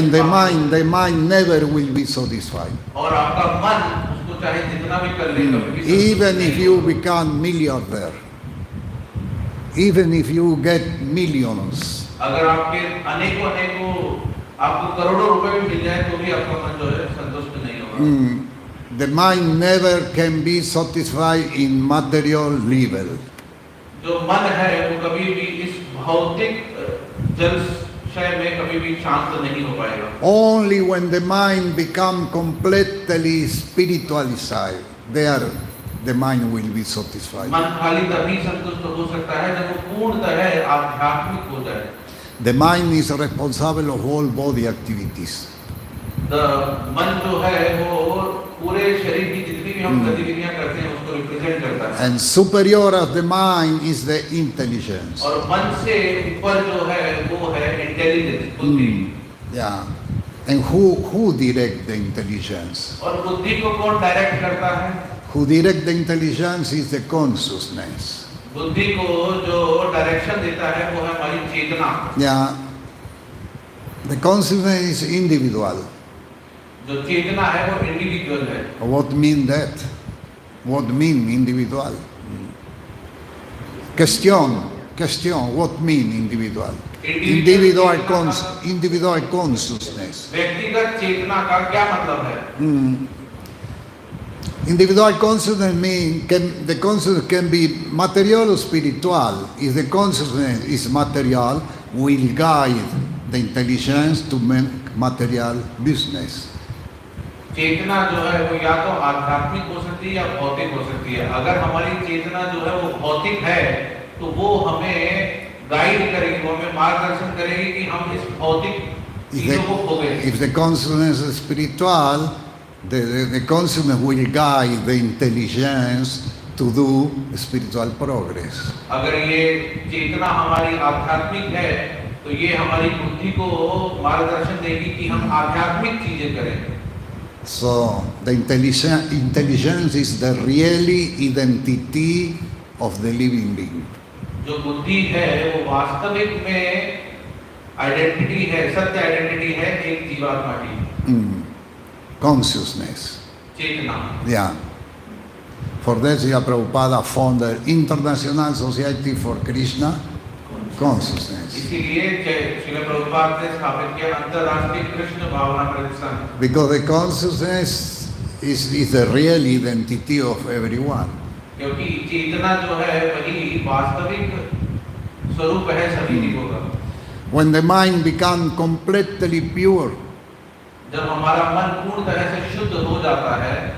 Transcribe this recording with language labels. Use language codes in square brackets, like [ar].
[en] And the mind never will be satisfied. [hi] और आपका मन उसको चाहे जितना भी कर ले कभी भी [en] Even if you become millionaire, even if you get millions, [hi] अगर आपके अनेकों आपको करोड़ों रुपए भी मिल जाए तो भी आपका मन जो है संतुष्ट नहीं होगा. [en] the mind never can be satisfied in material level. [hi] जो मन है वो कभी भी इस भौतिक जलशय में कभी भी शांत नहीं हो पाएगा. [en] Only when the mind become completely spiritualized, there the mind will be satisfied. [hi] मन खाली तभी संतुष्ट हो सकता है जब वो पूर्णतः आध्यात्मिक हो जाए. [en] The mind is responsible of all body activities. [hi] मन जो है वो पूरे शरीर की जितनी भी हम गतिविधियां करते हैं उसको रिप्रेजेंट करता है. [en] And superior of the mind is the intelligence. [hi] और मन से ऊपर जो है वो है इंटेलिजेंस, बुद्धि. [en] Yeah. And who direct the intelligence? [hi] और बुद्धि को कौन डायरेक्ट करता है? [en] Who direct the intelligence is the consciousness. [hi] बुद्धि को जो डायरेक्शन देता है वो है हमारी चेतना. [en] Yeah. The consciousness is individual. [hi] जो चेतना है वो इंडिविजुअल है. [en] What mean that? What mean individual? Question. What mean individual? Individual consciousness. [hi] व्यक्तिगत चेतना का क्या मतलब है? [en] Individual consciousness means the consciousness can be material or spiritual. If the consciousness is material, will guide the intelligence to make material business. [hi] चेतना जो है वो या तो आध्यात्मिक हो सकती है या भौतिक हो सकती है. अगर हमारी चेतना जो है वो भौतिक है तो वो हमें गाइड करेगी, वो हमें मार्गदर्शन करेगी कि हम इस भौतिक चीजों को भोगे. [en] If the consciousness is spiritual, the consciousness will guide the intelligence to do spiritual progress. [hi] अगर ये चेतना हमारी आध्यात्मिक है तो ये हमारी बुद्धि को मार्गदर्शन देगी कि हम आध्यात्मिक चीजें करें. [en] So the intelligence is the really identity of the living being. [hi] जो बुद्धि है वो वास्तविक में आइडेंटिटी है, सत्य आइडेंटिटी है एक जीवात्मा की. [en] Consciousness. [hi] Chetna. [en] Yeah. For that, Srila Prabhupada founded International Society for Krishna Consciousness. [hi] इसीलिए श्रील प्रभुपाद ने स्थापित किया अंतर्राष्ट्रीय कृष्ण भावना प्रतिष्ठान. [en] Because the consciousness is the real identity of everyone. [hi] क्योंकि चेतना जो है वही वास्तविक स्वरूप है सभी जीवों का. [en] When the mind becomes completely pure, [hi] जब हमारा मन पूर्ण तरह से शुद्ध हो जाता है,